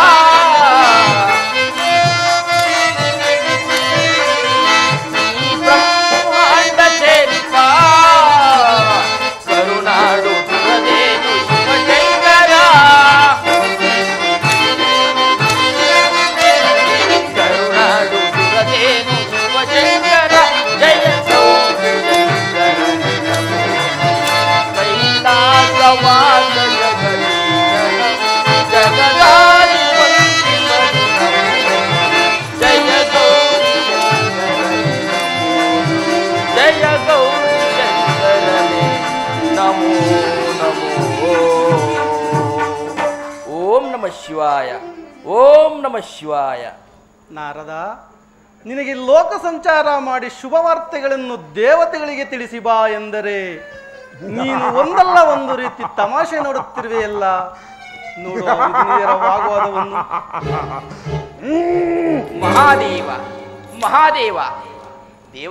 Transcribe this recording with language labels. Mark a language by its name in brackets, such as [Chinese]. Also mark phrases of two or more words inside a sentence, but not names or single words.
[Kannada] ಕರುನಾಡು ದುರದೇನು ಶಿವಶಂಕರ ಕರುನಾಡು ದುರದೇನು ಶಿವಶಂಕರ ಜಯ ಕೈಲಾಸವಾಸ ಜಗದಾಧಿಪತಿ ಜಯ ಗೌರಿ ಜಯ ಗೌರಿ ಶಂಕರನೇ ನಮೋ ನಮೋ. [Sanskrit] ಓಂ ನಮಃ ಶಿವಾಯ ಓಂ ನಮಃ ಶಿವಾಯ. [Kannada] ನಾರದ, ನಿನಗೆ ಲೋಕ ಸಂಚಾರ ಮಾಡಿ ಶುಭವಾರ್ತೆಗಳನ್ನು ದೇವತೆಗಳಿಗೆ ತಿಳಿಸಿ ಬಾ ಎಂದರೆ ನೀನು ಒಂದಲ್ಲ ಒಂದು ರೀತಿ ತಮಾಷೆ ನೋಡುತ್ತಿರುವೆಯಲ್ಲ. ನೋಡು ವಾಗ್ವಾದವನ್ನು. ಮಹಾದೇವ ಮಹಾದೇವ ದೇವ,